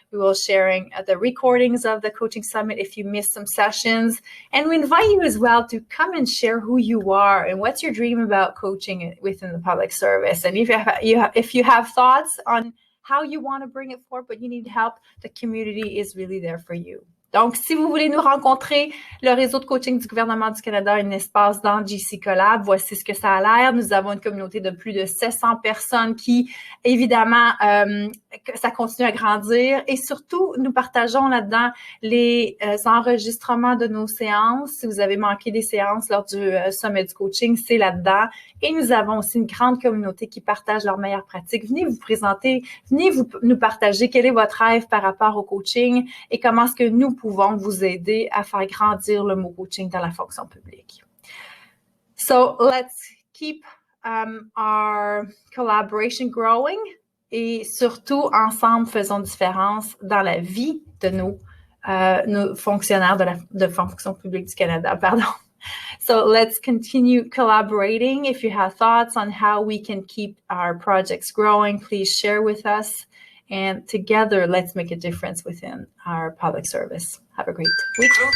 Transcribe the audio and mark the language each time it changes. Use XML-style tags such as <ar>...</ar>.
<en>We will sharing the recordings of the Coaching Summit if you missed some sessions. And we invite you as well to come and share who you are and what's your dream about coaching within the public service. And if you have thoughts on how you want to bring it forward, but you need help, the community is really there for you.</en> <fr>Donc, si vous voulez nous rencontrer, le réseau de coaching du gouvernement du Canada a un espace dans GC Collab. Voici ce que ça a l'air. Nous avons une communauté de plus de 700 personnes qui, évidemment, ça continue à grandir. Et surtout, nous partageons là-dedans les enregistrements de nos séances. Si vous avez manqué des séances lors du sommet du coaching, c'est là-dedans. Et nous avons aussi une grande communauté qui partage leurs meilleures pratiques. Venez vous présenter, venez nous partager quel est votre rêve par rapport au coaching et comment est-ce que nous pouvons vous aider à faire grandir le mot coaching dans la fonction publique.</fr> <en>So let's keep our collaboration growing</en> <fr>et surtout ensemble faisons différence dans la vie de nos fonctionnaires de fonction publique du Canada. Pardon.</fr> <en>So let's continue collaborating. If you have thoughts on how we can keep our projects growing, please share with us. And together, let's make a difference within our public service. Have a great week.</en>